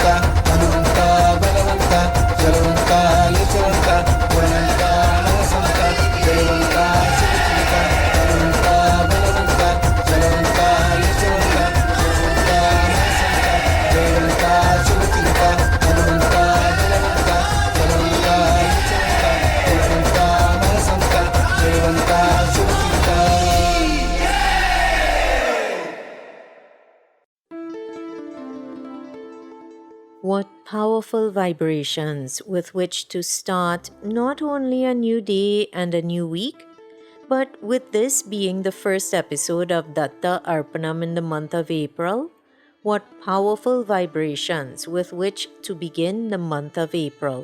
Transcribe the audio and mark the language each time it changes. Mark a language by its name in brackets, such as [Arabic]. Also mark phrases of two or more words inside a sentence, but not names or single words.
[Kannada] ಹನುಮಂತ ಬಲವಂತ ಚಲವಂತ ಯಶವಂತ ಗುಣವಂತ ಮನಸಂತ ಜಯವಂತ ಶುಭಚಿಂತ ಹನುಮಂತ ಬಲವಂತ ಚಲವಂತ ಯಶವಂತ ಗುಣವಂತ ಮನಸಂತ ಜಯವಂತ ಶುಭಚಿಂತ ಹನುಮಂತ ಬಲವಂತ ಚಲವಂತ ಯಶವಂತ ಗುಣವಂತ ಮನಸಂತ ಜಯವಂತ ಶುಭಚಿಂತ. [English] What powerful vibrations with which to start not only a new day and a new week, but with this being the first episode of Datta Arpanam in the month of April, what powerful vibrations with which to begin the month of April.